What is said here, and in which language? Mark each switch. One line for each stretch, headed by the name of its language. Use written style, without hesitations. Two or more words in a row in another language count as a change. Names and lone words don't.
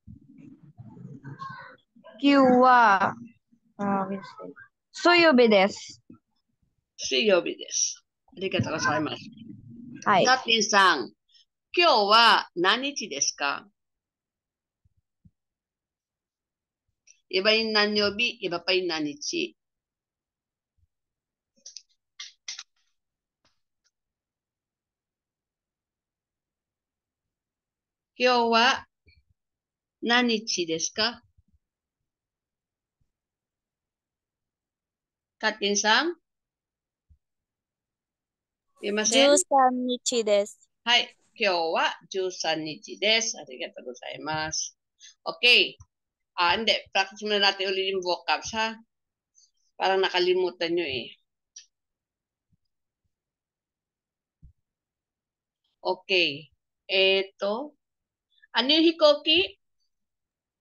Japanese: 今日は、水曜日です。水曜日です。ありがとうございます。はい。ガッティンさん。今日は何日ですか？
Filipino: iba yung nanyobi, iba pa yung nanichi.
Japanese: 今日は何日ですか？カッティンさんいません？ 13日です。はい。今日は13日です。ありがとうございます。Okay.
Filipino: Hindi. Practice muna natin ulit yung vocabs, ha? Parang nakalimutan nyo eh. Okay. Eto. Ano yung hikoki?